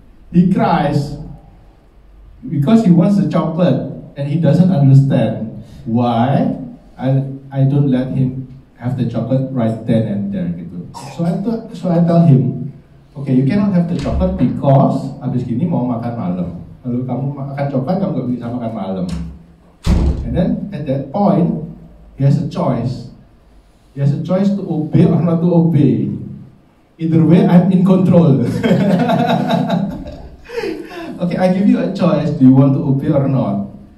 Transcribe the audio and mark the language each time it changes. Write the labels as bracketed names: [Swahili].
[English] He cries because he wants the chocolate and he doesn't understand why I don't let him have the chocolate right then and there gitu. So I tell him, okay, you cannot have the chocolate because [Indonesian] abis gini mau makan malam. Lalu kamu makan coklat, kamu gak bisa makan malam. [English] And then at that point, he has a choice. He has a choice to obey or not to obey. Either way, I'm in control. Okay, I give you a choice. Do you want to obey or not?